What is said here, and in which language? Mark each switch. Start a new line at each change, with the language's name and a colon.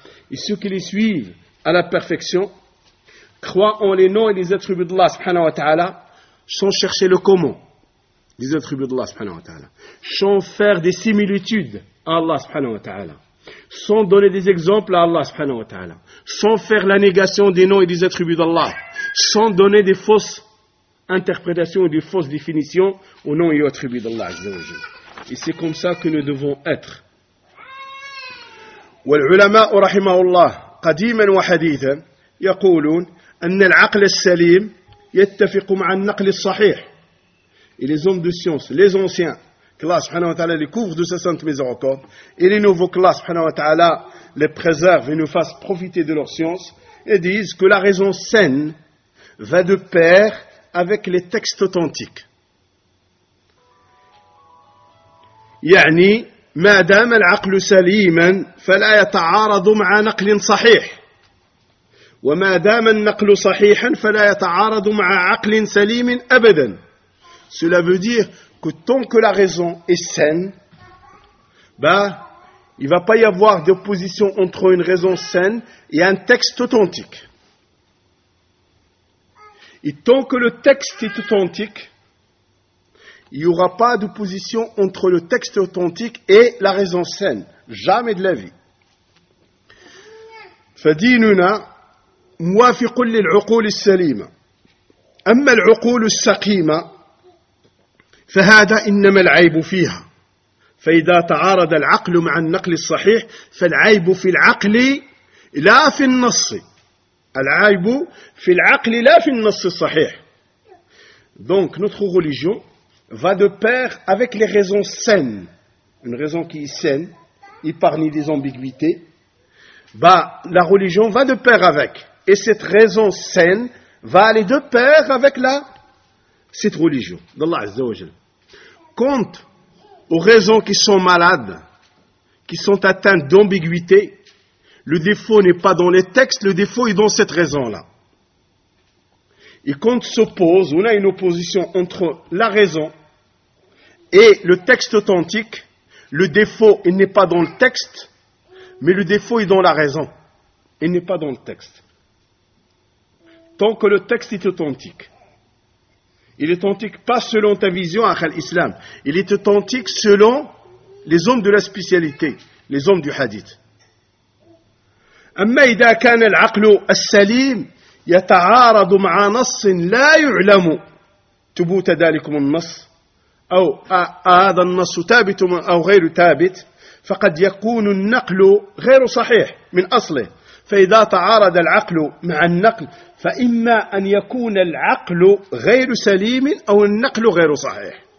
French: et ceux qui les suivent à la perfection, croient en les noms et les attributs d'Allah subhanahu wa ta'ala, sans chercher le comment des attributs d'Allah subhanahu wa ta'ala, sans faire des similitudes à Allah subhanahu wa ta'ala, sans donner des exemples à Allah subhanahu wa ta'ala, sans faire la négation des noms et des attributs d'Allah, sans donner des fausses interprétation ou des fausses définitions au nom et attribut d'Allah. Et c'est comme ça que nous devons être.
Arabic: والعلماء رحمه الله قديما وحديثا يقولون أن العقل السليم يتفق مع النقل الصحيح.
French: Et les hommes de science, les anciens, qu'Allah subhanahu wa ta'ala les couvre de sa sainte miséricorde, et les nouveaux qu'Allah subhanahu wa ta'ala les préserve et nous fasse profiter de leur science, et disent que la raison saine va de pair avec les textes authentiques.
Arabic: يعني ما دام العقل سليما فلا يتعارض مع نقل صحيح وما دام النقل صحيحا فلا يتعارض مع عقل سليم ابدا.
French: Cela veut dire que tant que la raison est saine, il va pas y avoir d'opposition entre une raison saine et un texte authentique. Et tant que le texte est authentique, il n'y aura pas d'opposition entre le texte authentique et la raison saine. Jamais de la vie.
Arabic: فديننا موافق للعقول السليمة. أما العقول السقيمة فهذا إنما العيب فيها. فإذا تعارض العقل مع النقل الصحيح فالعيب في العقل لا في النص. العيب في العقل لا في النص الصحيح.
French: Donc notre religion va de pair avec les raisons saines, une raison qui est saine, épargnée des ambiguïtés. La religion va de pair avec, et cette raison saine va aller de pair avec cette religion d'Allah Azza wa Jalla. Quant aux raisons qui sont malades, qui sont atteintes d'ambiguïté, le défaut n'est pas dans les textes, le défaut est dans cette raison-là. Et quand on a une opposition entre la raison et le texte authentique, le défaut il n'est pas dans le texte, mais le défaut est dans la raison. Il n'est pas dans le texte. Tant que le texte est authentique, il est authentique pas selon ta vision, akhal islam, il est authentique selon les hommes de la spécialité, les hommes du hadith.
Arabic: أما إذا كان العقل السليم يتعارض مع نص لا يعلم ثبوت ذلكم النص أو هذا النص ثابت أو غير ثابت، فقد يكون النقل غير صحيح من أصله. فإذا تعارض العقل مع النقل فإما أن يكون العقل غير سليم أو النقل غير صحيح.